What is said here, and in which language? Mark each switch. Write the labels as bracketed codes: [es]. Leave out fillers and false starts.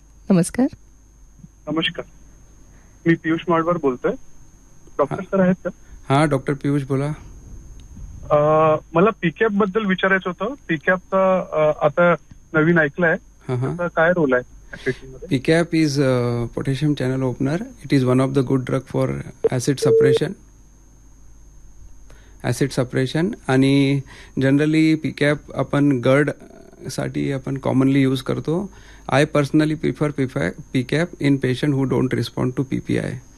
[mr] नमस्कार। नमस्कार, मी पियुष माडवार बोलतोय। डॉक्टर सर आहेत का? हा डॉक्टर पियुष बोला। मला पीकॅप बद्दल विचारायचं होतं। पीकॅप आता नवीन ऐकलंय, काय रोल आहे? [en] PCAP is a potassium channel opener. It is one of the good drug for acid suppression. [mr] आणि जनरली PCAP आपण GERD साठी आपण कॉमनली यूज करतो। [en] I personally prefer PCAP in patient who don't respond to PPI।